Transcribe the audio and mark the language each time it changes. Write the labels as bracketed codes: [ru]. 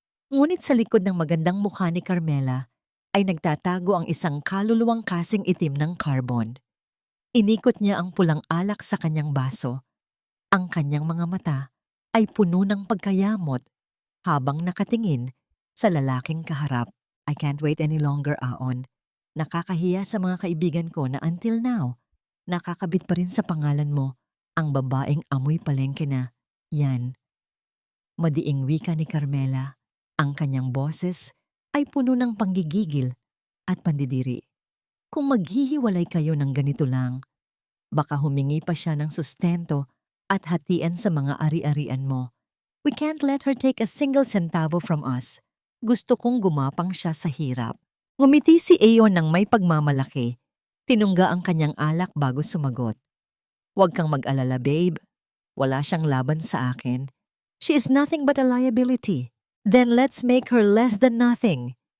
[tl] Ngunit sa likod ng magandang mukha ni Carmela ay nagtatago ang isang kaluluwang kasing itim ng carbon. Inikot niya ang pulang alak sa kanyang baso. Ang kanyang mga mata ay puno ng pagkayamot habang nakatingin sa lalaking kaharap. [en] I can't wait any longer, Aon. [tl] Nakakahiya sa mga kaibigan ko na [en] until now, [tl] nakakabit pa rin sa pangalan mo ang babaeng amoy palengke na yan. Madiing wika ni Carmela, ang kanyang boses ay puno ng panggigigil at pandidiri. Kung maghihiwalay kayo ng ganito lang, baka humingi pa siya ng sustento at hatian sa mga ari-arian mo. [en] We can't let her take a single centavo from us. [tl] Gusto kong gumapang siya sa hirap. Ngumiti si Aeon ng may pagmamalaki. Tinungga ang kanyang alak bago sumagot. Huwag kang mag-alala, babe. Wala siyang laban sa akin. [en] She is nothing but a liability. Then let's make her less than nothing.